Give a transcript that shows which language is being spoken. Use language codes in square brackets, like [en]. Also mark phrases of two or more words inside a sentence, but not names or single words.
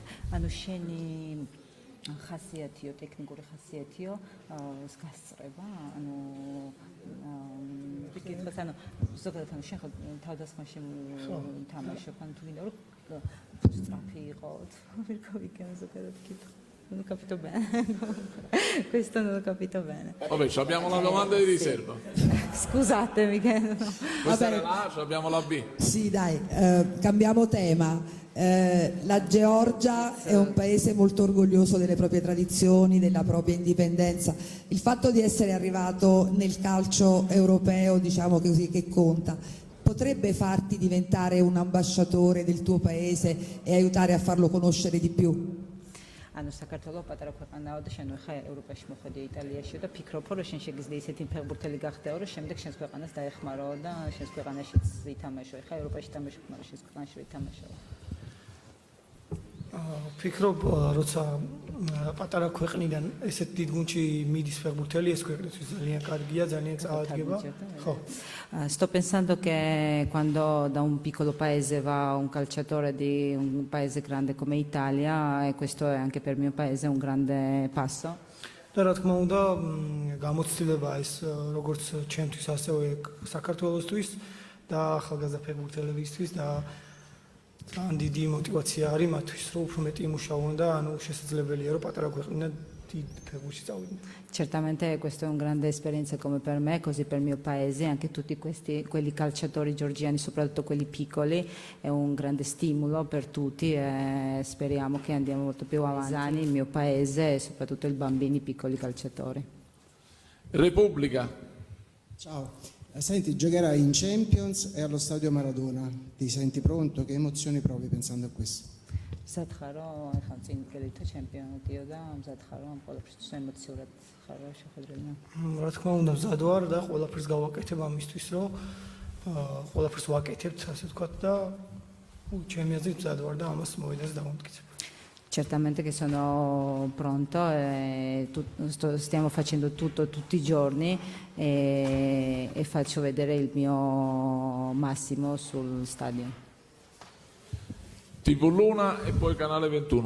[ka] ანუ შენი ხასიათიო, ტექნიკური ხასიათიო გასწრება, ანუ ვიკითხოთ, ანუ ზოგადად ანუ შენ ხო თავდასხმაში თამაშობ, ანუ თუ გინდა რომ სწრაფი იყო, ვერ გავიგე ზოგადად კითხვა. [it] Non ho capito bene. Questo non ho capito bene. Vabbè, abbiamo la domanda di riserva. Scusatemi che Questa era la A, abbiamo la B. Sì, dai, cambiamo tema. La Georgia è un paese molto orgoglioso delle proprie tradizioni, della propria indipendenza. Il fatto di essere arrivato nel calcio europeo, diciamo così, che conta, potrebbe farti diventare un ambasciatore del tuo paese e aiutare a farlo conoscere di più? [ka] ანუ საქართველოს პატარა ქვეყანაა და შენ ხა ევროპაში მოხვედი იტალიაში და ფიქრობ რომ შენ შეგიძლია ისეთი ფეხბურთელი გახდეო რომ შემდეგ შენს ქვეყანას დაეხმარო და შენს ქვეყანაშიც ითამაშო. ხა ევროპაში თამაშობ, მაგრამ შენს ქვეყანაში ვერ ითამაშო. ფიქრობ როცა პატარა ქვეყნიდან ესეთ დიდ გუნდში მიდის ფეხბურთელი, ეს ქვეყნისთვის ძალიან კარგია, ძალიან წაადგება. ხო. [it] Sto pensando che quando da un piccolo paese va un calciatore di un paese grande come Italia, e questo è anche per il mio paese un grande passo. [ka] და რა თქმა უნდა, გამოცდილება ეს როგორც ჩემთვის, ასევე საქართველოსთვის და ახალგაზრდა ფეხბურთელებისთვის და ძალიან დიდი мотивация არის მათთვის, რომ უფრო მეტი იმუშაონ და ანუ შესაძლებელია რომ პატარა ქვეყნიდან დიდ ფეხბურთში წავიდნენ. [it] Certamente questa è una grande esperienza come per me, così per il mio paese, anche tutti quelli calciatori georgiani, soprattutto quelli piccoli, è un grande stimolo per tutti e speriamo che andiamo molto più avanti, il mio paese e soprattutto i bambini piccoli calciatori. Repubblica. Ciao, senti, giocherai in Champions e allo stadio Maradona, ti senti pronto? Che emozioni provi pensando a questo? [ka] მზად ხარო, ახლა წინ გელითო ჩემპიონატიო და მზად ხარო ამ ყველაფერს ემოციურად ხარო შეხვედრილი. რა თქმა უნდა, მზად ვარ და ყველაფერს გავაკეთებ ამისთვის, რომ ყველაფერს ვაკეთებთ, ასე ვთქვათ და ჩემი აზრით მზად ვარ და ამას მოედანს დავამტკიცებ. [it] Certamente che sono pronto e stiamo facendo tutto tutti i giorni e faccio vedere il mio massimo sul stadio. TV Luna e poi Canale 21.